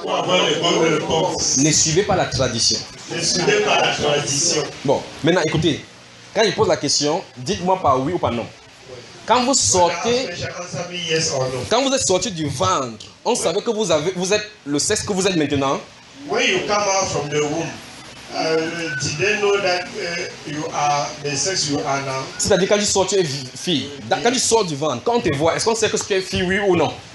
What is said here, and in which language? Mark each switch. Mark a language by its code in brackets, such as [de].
[fr] Pour avoir les bonnes réponses. Ne suivez pas la tradition. Ne suivez pas la tradition. Bon, maintenant écoutez. Quand je pose la question, dites-moi par oui ou par non. Quand vous sortez, quand vous êtes sorti du ventre, on savait que vous êtes le sexe que vous êtes maintenant. [en] When you come out from the womb, did they know that you are the sex you are now? [fr] C'est-à-dire quand tu sors, tu es fille. Quand tu sors du ventre, quand on te voit, est-ce qu'on sait que tu es fille, oui ou non?